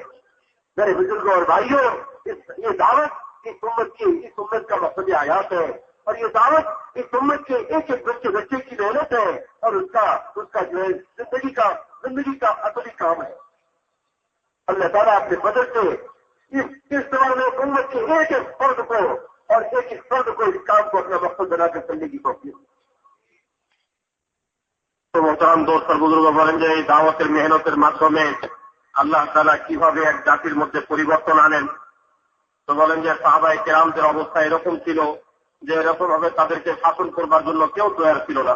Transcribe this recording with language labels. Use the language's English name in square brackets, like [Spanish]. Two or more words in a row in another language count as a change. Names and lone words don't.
[Urdu] میرے بزرگوں اور بھائیوں, یہ دعوت اس امت کا مقصد حیات ہے اور یہ دعوت اس امت کے ایک ایک بچے کی محنت ہے اور اس کا جو ہے زندگی کا اصلی کام ہے. اللہ تعالیٰ اپنے بدل سے اس طرح میں امت کے ایک ایک فرد کو اور ایک ایک فرد کو اس کام کو اپنا مقصد بنا کر چلنے کی توفیق. [Bangla] তো মোহতারাম দোস্ত বুজুর্গ বলেন যে এই দাওয়াতের মেহনতের মাধ্যমে আল্লাহ তাআলা কিভাবে এক জাতির মধ্যে পরিবর্তন আনেন। তো বলেন যে সাহাবায়ে কেরামদের অবস্থা এরকম ছিল যে এরকম ভাবে তাদেরকে শাসন করবার জন্য কেউ তৈরি ছিল না।